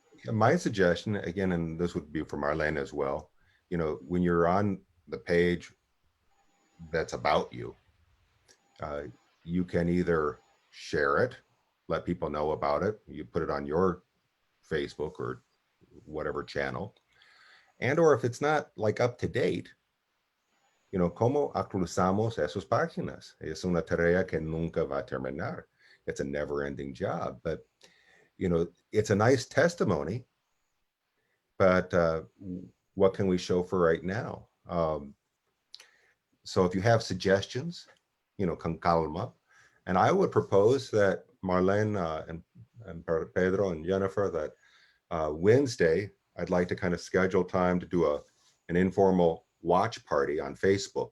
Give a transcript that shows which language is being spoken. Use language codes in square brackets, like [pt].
[en] My suggestion, again, and this would be for Marlene as well, you know, when you're on the page that's about you, you can either share it, let people know about it, you put it on your Facebook or whatever channel, and or if it's not like up to date, you know, [es] ¿cómo actualizamos esas páginas? Es una tarea que nunca va a terminar. [en] It's a never-ending job, but you know, it's a nice testimony, but what can we show for right now? So if you have suggestions, you know, [es] con calma. [en] And I would propose that Marlene and Pedro and Jennifer, that Wednesday, I'd like to kind of schedule time to do an informal watch party on Facebook.